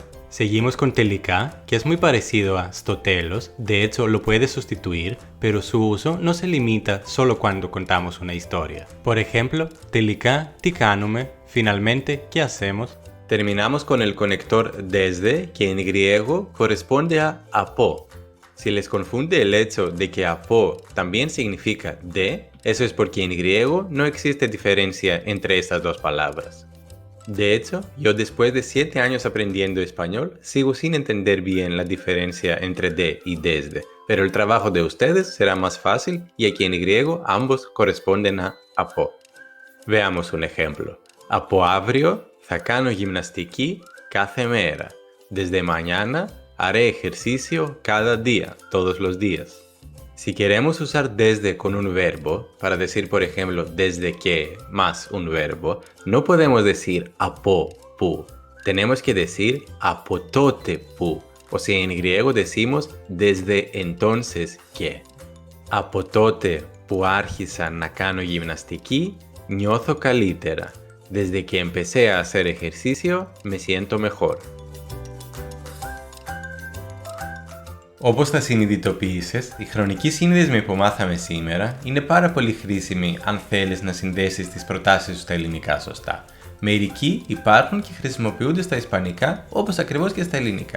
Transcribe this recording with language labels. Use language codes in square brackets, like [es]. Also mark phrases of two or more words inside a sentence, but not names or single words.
[es] Seguimos con τελικά, que es muy parecido a [el] στο τέλος, [es] de hecho lo puedes sustituir, pero su uso no se limita solo cuando contamos una historia. Por ejemplo, [el] τελικά, τι κάνουμε, [es] finalmente, ¿qué hacemos? Terminamos con el conector desde, que en griego corresponde a από. Si les confunde el hecho de que από también significa de, eso es porque en griego no existe diferencia entre estas dos palabras. De hecho, yo después de 7 años aprendiendo español, sigo sin entender bien la diferencia entre de y desde, pero el trabajo de ustedes será más fácil y aquí en griego ambos corresponden a από. Veamos un ejemplo. [el] Από αύριο θα κάνω γυμναστική κάθε μέρα. [es] Desde mañana haré ejercicio cada día, todos los días. Si queremos usar desde con un verbo, para decir por ejemplo desde que más un verbo, no podemos decir [el] από που. [es] Tenemos que decir [el] από τότε που. [es] O sea, en griego decimos desde entonces que. [el] Από τότε που άρχισα να κάνω γυμναστική, νιώθω καλύτερα. [es] Desde que empecé a hacer ejercicio, me siento mejor. [el] Όπως θα συνειδητοποιήσεις, η χρονική σύνδεσμη που μάθαμε σήμερα είναι πάρα πολύ χρήσιμη αν θέλεις να συνδέσεις τις προτάσεις σου στα ελληνικά σωστά. Μερικοί υπάρχουν και χρησιμοποιούνται στα ισπανικά όπως ακριβώς και στα ελληνικά.